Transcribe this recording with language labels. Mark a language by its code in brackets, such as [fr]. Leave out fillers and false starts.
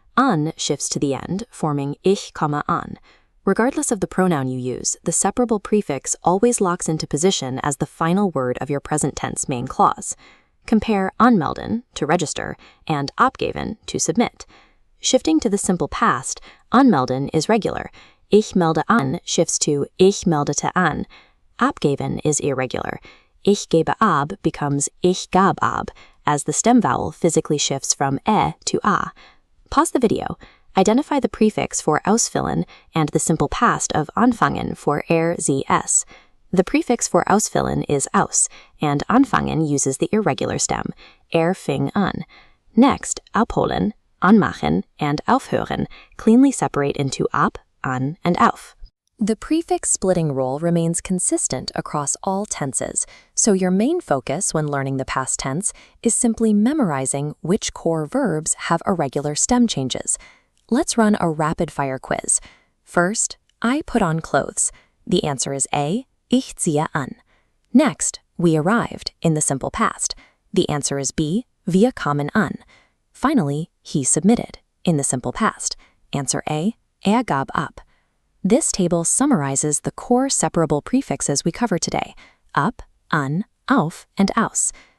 [en] An shifts to the end, forming [de] ich komme an. [en] Regardless of the pronoun you use, the separable prefix always locks into position as the final word of your present tense main clause. Compare anmelden, to register, and abgeben, to submit. Shifting to the simple past, anmelden is regular. [de] Ich melde an [en] shifts to [de] ich meldete an. [en] Abgeben is irregular. [de] Ich gebe ab [en] becomes [de] ich gab ab, [en] as the stem vowel physically shifts from to a. Pause the video. Identify the prefix for ausfüllen and the simple past of anfangen for sie. The prefix for ausfüllen is aus, and anfangen uses the irregular stem, fing an. Next, abholen, anmachen, and aufhören cleanly separate into ab, an, and auf. The prefix splitting rule remains consistent across all tenses, so your main focus when learning the past tense is simply memorizing which core verbs have irregular stem changes. Let's run a rapid-fire quiz. First, I put on clothes. The answer is A, [de] ich ziehe an. [en] Next, we arrived in the simple past. The answer is B, [de] wir kamen an. [en] Finally, he submitted in the simple past. Answer A, [de] gab ab. [en] This table summarizes the core separable prefixes we covered today, up, an, auf, and aus.